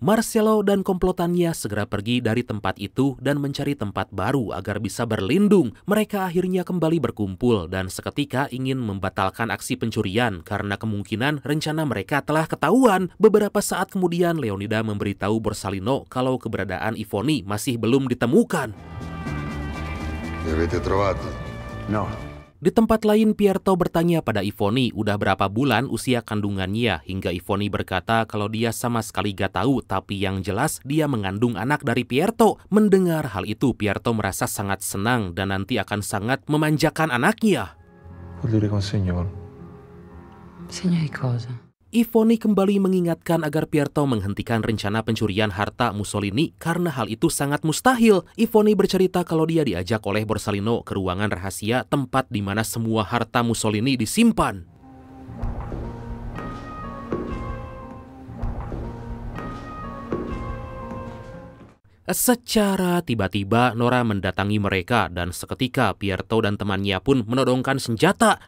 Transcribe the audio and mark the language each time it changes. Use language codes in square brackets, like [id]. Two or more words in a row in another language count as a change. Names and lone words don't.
[id] Marcello dan komplotannya segera pergi dari tempat itu dan mencari tempat baru agar bisa berlindung. Mereka akhirnya kembali berkumpul dan seketika ingin membatalkan aksi pencurian karena kemungkinan rencana mereka telah ketahuan. Beberapa saat kemudian Leonida memberitahu Borsalino kalau keberadaan Ivony masih belum ditemukan. [it] Li avete trovati? No. [id] Di tempat lain, Pierto bertanya pada Ivony udah berapa bulan usia kandungannya, hingga Ivony berkata kalau dia sama sekali gak tahu, tapi yang jelas dia mengandung anak dari Pierto. Mendengar hal itu, Pierto merasa sangat senang dan nanti akan sangat memanjakan anaknya. [it] Vuol dire consegno. Segno di cosa? [id] Ivony kembali mengingatkan agar Pierto menghentikan rencana pencurian harta Mussolini karena hal itu sangat mustahil. Ivony bercerita kalau dia diajak oleh Borsalino ke ruangan rahasia tempat di mana semua harta Mussolini disimpan. Secara tiba-tiba Nora mendatangi mereka dan seketika Pierto dan temannya pun menodongkan senjata.